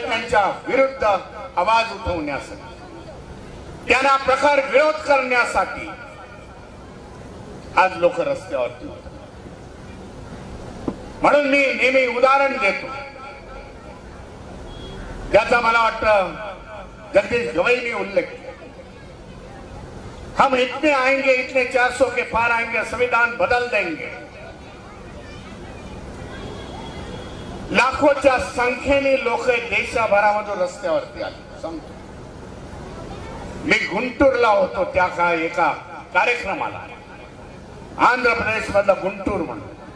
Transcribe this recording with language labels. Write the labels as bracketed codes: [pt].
[mr] त्यांच्या विरुद्ध आवाज उठवण्यासाठी, त्यांना प्रखर विरोध करण्यासाठी आज लोक रस्त्यावरती होतात. म्हणून मी नेहमी उदाहरण देतो, ज्याचा मला वाटतं जगदीश गवईंनी उल्लेख केला. [hi] हम इतने आएंगे, इतने 400 के पार आएंगे, संविधान बदल देंगे. [mr] लाखोच्या संख्येने लोक देशभरामधून रस्त्यावरती आले. सांगतो, मी गुंटूरला होतो त्या काळी एका कार्यक्रमाला, आंध्र प्रदेश मधला गुंटूर म्हणून.